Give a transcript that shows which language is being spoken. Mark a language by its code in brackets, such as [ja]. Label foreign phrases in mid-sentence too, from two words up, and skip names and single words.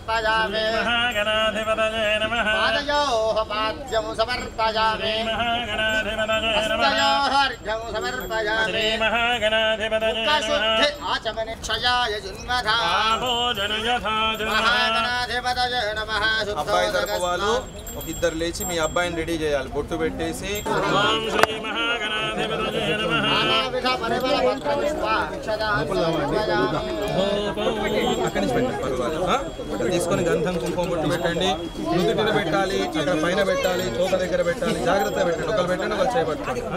[sa] श्रीमहागणाधिपतये नमः पादयोः पाद्यं समर्पयामि हस्तयोर्घ्यं समर्पयामि मुखशुद्धि आचमने क्षयाय जिन्मधा महागणाधिपतये नमः [te] అబ్బాయి తరపు వాళ్ళు ఒక ఇద్దరు లేచి మీ అబ్బాయిని రెడీ చేయాలి బొట్టు పెట్టేసి [sa] ॐ श्री महागणाधिपतये नमः [te] అక్కడి నుంచి పెట్టండి పర్వాలేదు తీసుకొని గంధం కుంకుమ బొట్టు పెట్టండి నుదుటిన పెట్టాలి అక్కడ పైన పెట్టాలి తోక దగ్గర పెట్టాలి జాగ్రత్తగా పెట్టండి ఒకరు పెట్టండి ఒకరు చేపట్టండి